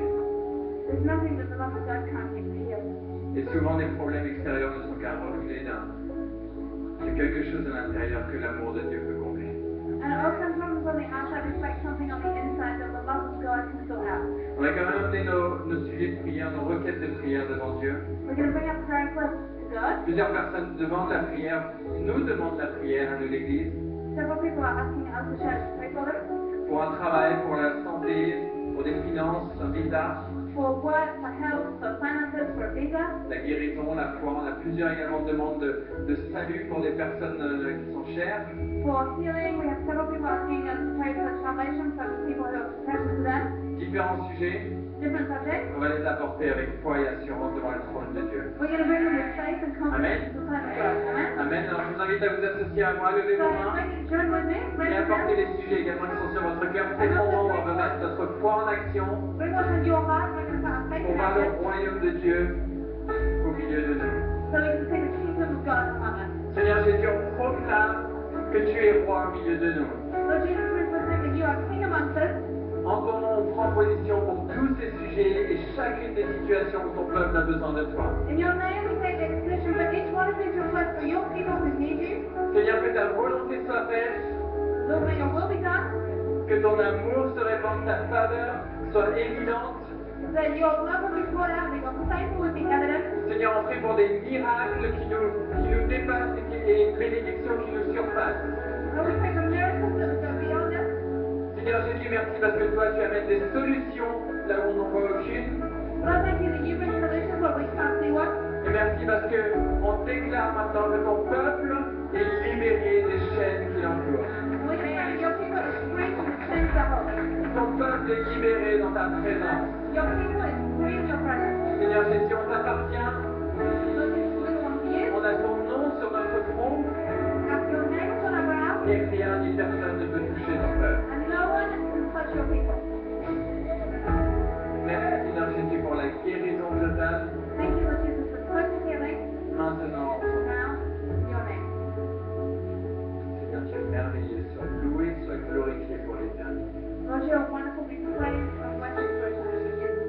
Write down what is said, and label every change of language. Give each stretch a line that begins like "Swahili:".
English: There's nothing that the love of God can't heal.
French: Et souvent, les problèmes extérieurs ne sont qu'un reflet de quelque chose à l'intérieur que l'amour de Dieu peut combler.
English: And often problems on the outside reflect something on the inside that the love of God can sort out.
French: On va quand même amener nos sujets de prière, nos requêtes de prière devant Dieu.
English: We're going to bring up prayer requests to God.
French: Plusieurs personnes demandent la prière, nous demandent la prière à nous l'Église,
English: Several people are asking us to church to pray for them.
French: pour un travail, pour la santé, pour des finances, un visa,
English: For work, for health, for finances, for a visa.
French: la guérison, la foi. On a plusieurs également demandes de salut pour des personnes qui sont chères.
English: For healing, we have several people asking us to pray for salvation for people who are precious to them.
French: Différents sujets,
English: Different subjects.
French: on va les apporter avec foi et assurance devant le trône de Dieu.
English: We're going to bring them with faith and confidence to the throne of God.
French: Amen.
English: Amen.
French: Alors je vous invite à vous associer à moi, levez
English: So,
French: vos mains
English: like, join with me.
French: et
English: Raise your
French: apportez
English: hand.
French: les sujets également qui sont sur votre cœur. C'est le moment où on va mettre notre foi en action
English: Bring what's in your heart. We're going to put our faith
French: pour
English: in
French: voir le
English: action.
French: royaume de Dieu au milieu de nous.
English: So we can see the kingdom of God among us.
French: Seigneur Jésus, on proclame que tu es roi au milieu de nous.
English: Lord Jesus, we proclaim that you are king amongst us.
French: En ton nom, on prend position pour tous ces sujets et chacune des situations où ton peuple a besoin de toi.
English: In your name, we take a position for each one of these requests for your people who need you.
French: Seigneur, que ta volonté soit faite,
English: Lord, may your will be done.
French: que ton amour se répande, ta faveur soit évidente.
English: That your love will be poured out, that your favor will be evident.
French: Seigneur, on prie pour des miracles qui nous dépassent et bénédictions qui nous surpassent.
English: Lord, we pray for miracles that will go beyond us.
French: Seigneur Jésus, merci parce que toi, tu amènes des solutions là où on n'en voit aucune.
English: Lord, thank you that you bring solutions where we can't see one.
French: Et merci parce qu'on déclare maintenant que ton peuple est libéré des chaînes qui l'entourent.
English: We declare that your people are free from the chains that hold us.
French: Ton peuple est libéré dans ta présence.
English: Your people is free in your presence.
French: Seigneur Jésus, on t'appartient.
English: Lord, this is belong to you.
French: On a ton nom sur notre front
English: Have your name on our brow,
French: et rien ni personne ne peut toucher ton peuple.
English: and no one can touch your people.
French: Merci Seigneur Jésus pour la guérison totale.
English: Thank you, Lord Jesus, for total healing.
French: Maintenant,
English: Now, in your name.
French: Seigneur, tu es merveilleux. Sois loué, sois glorifié pour l'éternité.
English: Lord, you are wonderful. Be praised and worshipped for eternity.